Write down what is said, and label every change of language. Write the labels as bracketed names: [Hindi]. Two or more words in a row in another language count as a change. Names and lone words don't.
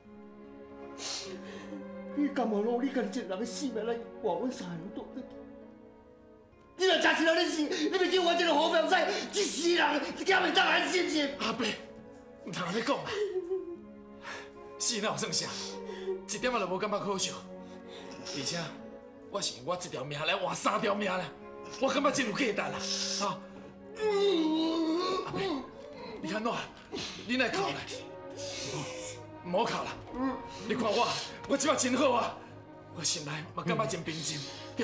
[Min Nan Chinese] 你甘愿努力，家己一个人的性命来换阮三个倒转去？你若真是人咧死，你袂叫我这个好表仔，一世人一点袂当安心是？阿伯，唔通安尼讲啊！死哪有算啥？一点仔都无感觉可笑。而且我是用我一条命来换3条命啦，我感觉真有价值啦，哈！阿妹，你安怎？你来哭来？唔好哭啦！你看我即摆真好啊，我心内嘛感觉真平静，对无？